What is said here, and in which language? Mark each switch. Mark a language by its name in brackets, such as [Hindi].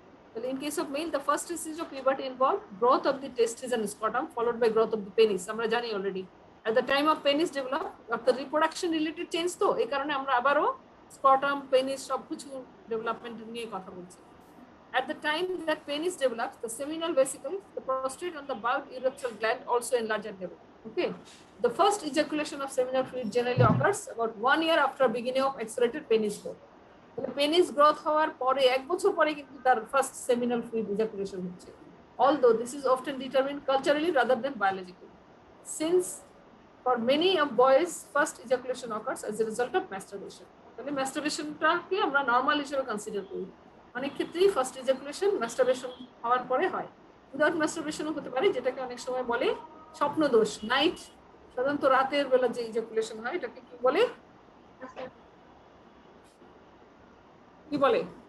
[English] তাহলে in case of male, the first stage of puberty involve growth of the testis and scrotum followed by growth of the penis. [Bangla] আমরা জানি already [English] at the time of penis develop, [Bangla] অর্থাৎ reproduction related change, তো এই কারণে আমরা আবারও স্কটাম, penis সবকিছু development নিয়ে কথা বলছি। [English] At the time that penis develops, the seminal vesicles, the prostate and the bulb urethral gland also enlarge and develop. Okay, the first ejaculation of seminal fluid generally occurs about 1 year after beginning of accelerated penis growth. The penis growth [Bangla] হওয়ার পরে 1 বছর পরে কিন্তু তার first seminal fluid ejaculation হচ্ছে, [English] although this is often determined culturally rather than biologically, since for many of boys first ejaculation occurs as a result of masturbation. [Bangla] তাহলে ম্যাস্টারবেশনটাকে আমরা normal হিসেবে কনসিডার করি। অনেক ক্ষেত্রেই ফার্স্ট ইজাকুলেশন ম্যাস্টারবেশন হওয়ার পরে হয়, [English] without ম্যাস্টারবেশনও [Bangla] হতে পারে, যেটাকে অনেক সময় বলে স্বপ্ন দোষ। নাইট, সাধারণত রাতের বেলা যে ইজাকুলেশন হয় এটাকে কি বলে, কি বলে?